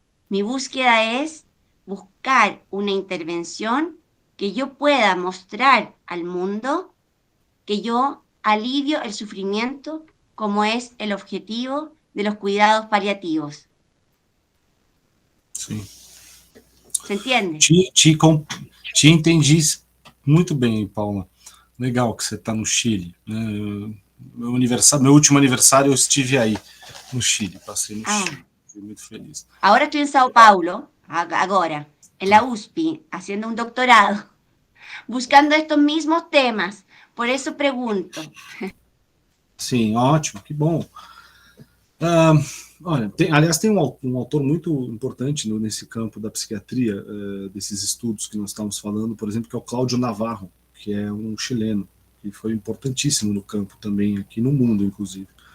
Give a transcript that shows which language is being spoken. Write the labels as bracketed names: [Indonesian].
[Spanish] Mi búsqueda es buscar una intervención que yo pueda mostrar al mundo que yo alivio el sufrimiento, como es el objetivo de los cuidados paliativos. [Portuguese] Sim. [Spanish] ¿Se entiende? [Portuguese] Te entendi muito bem, Paula. Legal que você está no Chile. Meu último aniversário eu estive aí, no Chile. Passei no Chile. Fiquei muito feliz. [Spanish] Ahora estoy en Sao Paulo, ahora, en la USP, haciendo un doctorado, buscando estos mismos temas. Por eso pregunto. [Portuguese] Sim, ótimo, que bom. Olha, aliás, tem um autor muito importante nesse campo da psiquiatria, desses estudos que nós estamos falando, por exemplo, que é o Cláudio Navarro, que é um chileno, que foi importantíssimo no campo também, aqui no mundo, inclusive.